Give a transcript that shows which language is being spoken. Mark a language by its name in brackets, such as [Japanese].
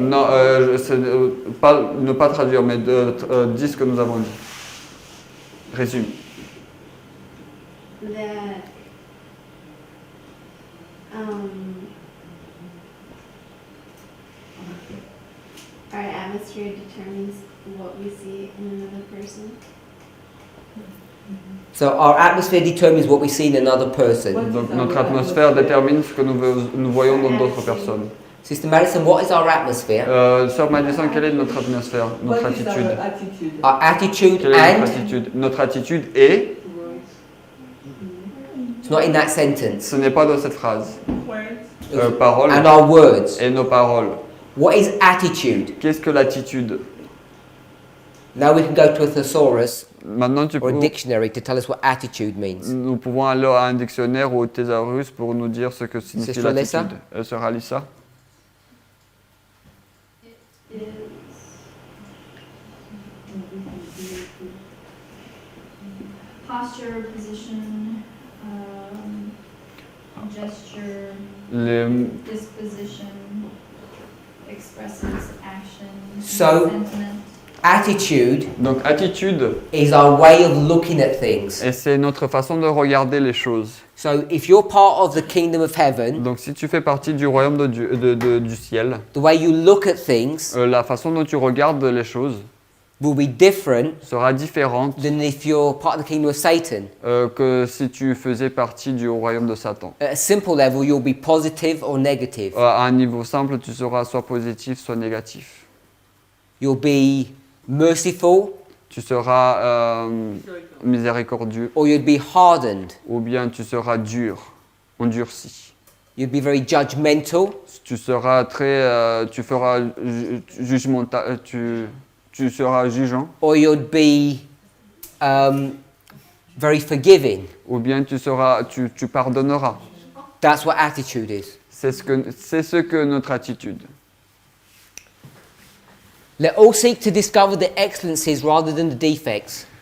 [French] Non, ne pas traduire, mais dis ce que nous avons dit. Résume. [English] That our atmosphere determines what we see in another person. So our atmosphere determines what we see in another person. [French] Donc notre atmosphère détermine ce que nous voyons dans d'autres personnes. [English] Sister Madison, what is our atmosphere? [French] Sœur Madison, quelle est notre atmosphère, notre [English] What is attitude? our attitude? Our attitude [French] Quelle est notre [English] and [French] attitude? Notre attitude est, [English] it's not in that sentence. [French] ce n'est pas dans cette phrase. [English] Words. [French] Paroles [English] And our words. [French] et nos paroles. [English] What is attitude? [French] Qu'est-ce que l'attitude? [English] Now we can go to a thesaurus [French] Maintenant, [English] or a dictionary to tell us what attitude means. [French] nous pouvons aller à un dictionnaire ou au thésaurus pour nous dire ce que signifie [English] Sister Lisa? [French] l'attitude. Sœur Alissa? [English] Is posture, position, gesture, disposition, expresses action, So- sentiment. Attitude [French] Donc attitude, [English] is our way of looking at things. [French] et c'est notre façon de regarder les choses. [English] So if you're part of the kingdom of heaven, [French] Donc si tu fais partie du royaume du ciel, [English] the way you look at things [French] la façon dont tu regardes les choses [English] will be different [French] sera différente [English] than if you're part of the kingdom of Satan. [French] que si tu faisais partie du royaume de Satan. [English] At a simple level, you'll be positive or negative. [French] À un niveau simple, tu seras soit positif, soit négatif. [English] You'll be merciful [French] Tu seras miséricordieux [English] or you'll be hardened. [French] ou bien tu seras dur, endurci. [English] You'll be very judgmental [French] Tu seras tu feras jugemental, tu seras jugeant [English] or you'll be very forgiving. [French] ou bien tu pardonneras. [English] That's what attitude is. [French] C'est ce que notre attitude. [English] Let all seek to discover the excellencies rather than the defects.